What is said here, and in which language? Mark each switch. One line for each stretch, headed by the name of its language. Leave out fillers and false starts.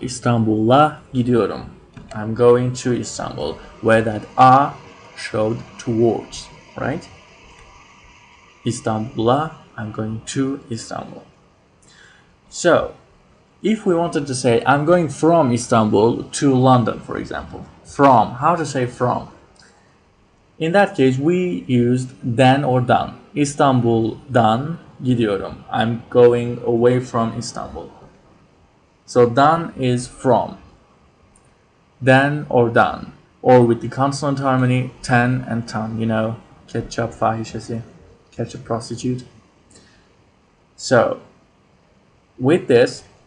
Turkish: İstanbul'a gidiyorum.
English: I'm going to Istanbul, where that a showed towards, right? İstanbul'a, I'm going to Istanbul. So, if we wanted to say I'm going from Istanbul to London, for example, from, how to say from? In that case, we used den or dan.
Turkish: İstanbul'dan gidiyorum.
English: I'm going away from Istanbul. So dan is from. Den or dan. Or with the consonant harmony, ten and tan, you know,
Turkish: ketchup fahişesi,
English: ketchup prostitute. So, with this,